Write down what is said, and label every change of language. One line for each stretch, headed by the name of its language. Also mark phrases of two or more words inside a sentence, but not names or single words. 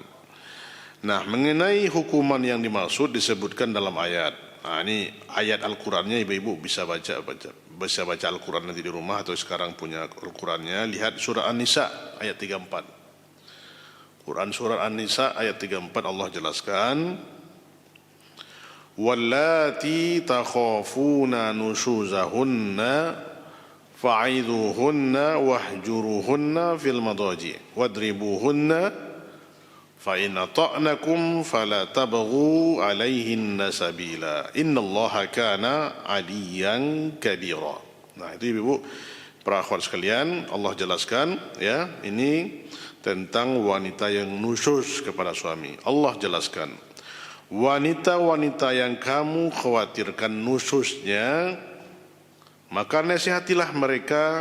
Indonesian: Nah, mengenai hukuman yang dimaksud disebutkan dalam ayat. Nah, ini ayat Al-Qur'annya ibu-ibu bisa baca Al-Qur'an nanti di rumah atau sekarang punya Al-Qur'annya, lihat surah An-Nisa ayat 34. Quran surah An-Nisa ayat 34 Allah jelaskan,
Arabic: واللاتي تخافون نشوزهن فعظوهن واهجروهن في المضاجع واضربوهن فإن أطعنكم فلا تبغوا عليهن سبيلا إن الله كان عليا كبيرا.
Indonesian: Nah, itu ibu-ibu para akhwat sekalian, Allah jelaskan ya, ini tentang wanita yang nusyuz kepada suami. Allah jelaskan, wanita-wanita yang kamu khawatirkan nusyuznya, maka nasihatilah mereka.